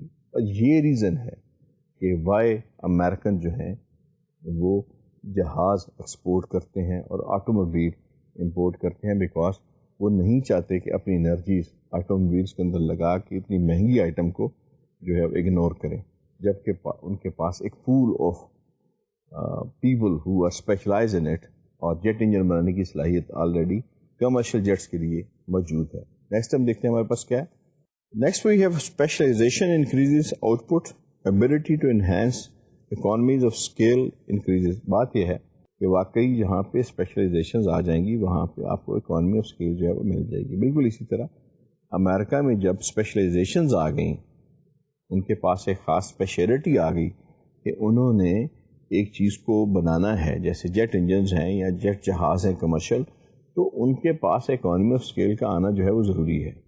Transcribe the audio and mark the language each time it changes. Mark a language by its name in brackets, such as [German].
[Urdu] اور یہ ریزن ہے کہ وائی امریکن جو ہیں وہ جہاز ایکسپورٹ کرتے ہیں اور آٹو موبائل امپورٹ کرتے ہیں, بیکاز وہ نہیں چاہتے کہ اپنی انرجیز آٹو موبائلس کے اندر لگا کے اتنی مہنگی آئٹم کو جو ہے اگنور کریں, جبکہ ان کے پاس ایک pool of people [English] who are specialise in it [Urdu] اور جیٹ انجن بنانے کی صلاحیت آلریڈی کمرشل جیٹس کے لیے موجود ہے. نیکسٹ ہم دیکھتے ہیں ہمارے پاس کیا ہے. [English] Next we have specialization increases output, ability to enhance economies of scale increases. [Urdu] بات یہ ہے کہ واقعی جہاں پہ اسپیشلائزیشنز آ جائیں گی وہاں پہ آپ کو اکانومی آف اسکیل جو ہے وہ مل جائے گی. بالکل اسی طرح امریکہ میں جب اسپیشلائزیشنز آ گئیں, ان کے پاس ایک خاص اسپیشلٹی آ گئی کہ انہوں نے ایک چیز کو بنانا ہے, جیسے جیٹ انجنز ہیں یا جیٹ جہاز ہیں کمرشل, تو ان کے پاس اکانومی آف اسکیل کا آنا جو ہے وہ ضروری ہے.